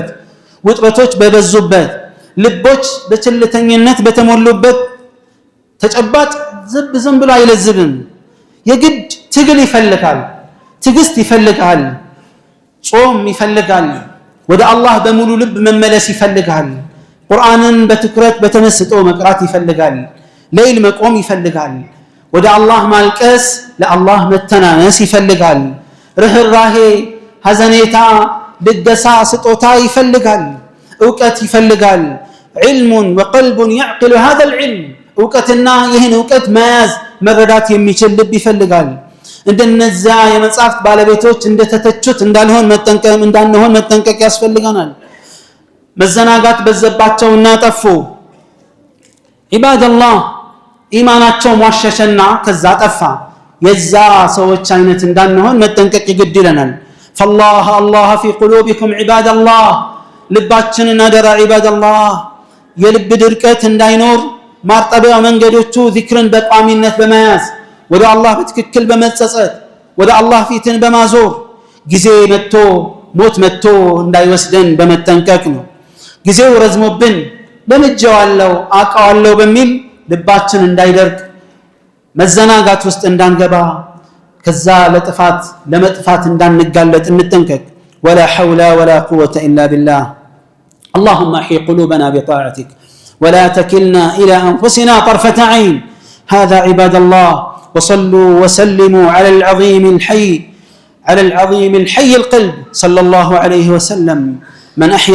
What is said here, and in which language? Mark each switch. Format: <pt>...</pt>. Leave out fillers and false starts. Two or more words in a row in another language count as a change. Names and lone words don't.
<am>ውጥረቶች በበዙበት ልቦች በችልተኝነት በተሞሉበት ተጨባጭ ዝም ብሎ አይለዝብም የግድ ትግል ይፈልጋል ትግስት ይፈልጋል ጾም ይፈልጋል ወደ አላህ በሙሉ ልብ መመለስ ይፈልጋል ቁርአንን በትኩረት በተመስጦ መቅራት ይፈልጋል ليل መቆም ይፈልጋል ወደ አላህ ማልቀስ ለአላህ መተናነስ ይፈልጋል ርህራሄ ሐዘኔታ ልገሳ ስጦታ ይፈልጋል ዕውቀት ይፈልጋል</am> <ar>علم وقلب يعقل هذا العلم</ar> <am>ዕውቀትና ይህን ዕውቀት መያዝ መረዳት የሚችል ልብ ይፈልጋል እንደነዛ የመጻፍት ባለቤቶች እንደተተቹት እንዳንሆን መጠንቀቅ ያስፈልጋናል መዘናጋት በዘባቸውና ጠፉ</am> <ar>عباد الله</ar> <am>ኢማናቸው ሟሸሸና ከዛ ጠፋ የዛ ሰዎች አይነት እንዳንሆን መጠንቀቅ ይግድ ይለናል</am> <ar>فالله الله في قلوبكم عباد الله</ar> <am>ልባችንን አደራ</am> <ar>عباد الله</ar> <am>የልብ ድርቀት እንዳይኖር ማርጠቢያ መንገዶቹ ዚክርን በቋሚነት በመያዝ ወደ አላህ በትክክል በመጸጸት ወደ አላህ ፊትን በማዞር ጊዜ መጥቶ ሞት መጥቶ እንዳይወስደን በመጠንቀቅ ነው ጊዜው ረዝሞብን ለምጄዋለሁ አቃዋለሁ በሚል ልባችን እንዳይደርቅ መዘናጋት ውስጥ እንዳንገባ ከዛ ለመጥፋት እንዳንጋለጥ እንጠንቀቅ</am> <ar>ولا حول ولا قوة إلا بالله اللهم احي قلوبنا بطاعتك ولا تكلنا إلى أنفسنا طرفة عين هذا عباد الله وصلوا وسلموا على العظيم الحي القلب صلى الله عليه وسلم من</ar>